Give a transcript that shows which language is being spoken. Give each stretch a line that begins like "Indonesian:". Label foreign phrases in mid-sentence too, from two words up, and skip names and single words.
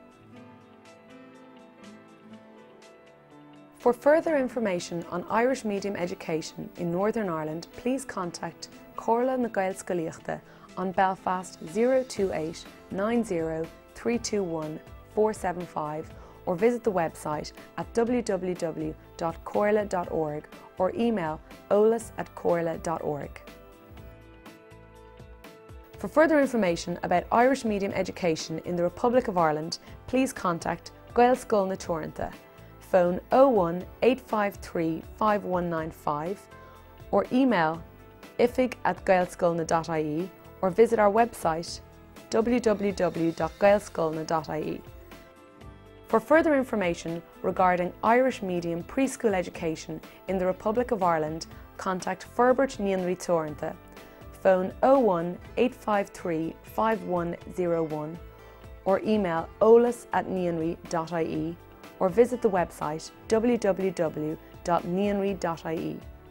English: For further information on Irish medium education in Northern Ireland, please contact Comhairle na Gaelscolaíochta on Belfast 028 90 321 475, or visit the website at www.comhairle.org or email eolais@comhairle.org. For further information about Irish medium education in the Republic of Ireland, please contact Gaelscolaíochta, phone 01 853 5195 or email ifig@gaelscolaíocht.ie or visit our website www.gaelscolaíocht.ie. For further information regarding Irish medium preschool education in the Republic of Ireland, contact Ferbert Níonraí Torranta, phone 01 853 5101 or email eolais@níonraí.ie or visit the website www.níonraí.ie.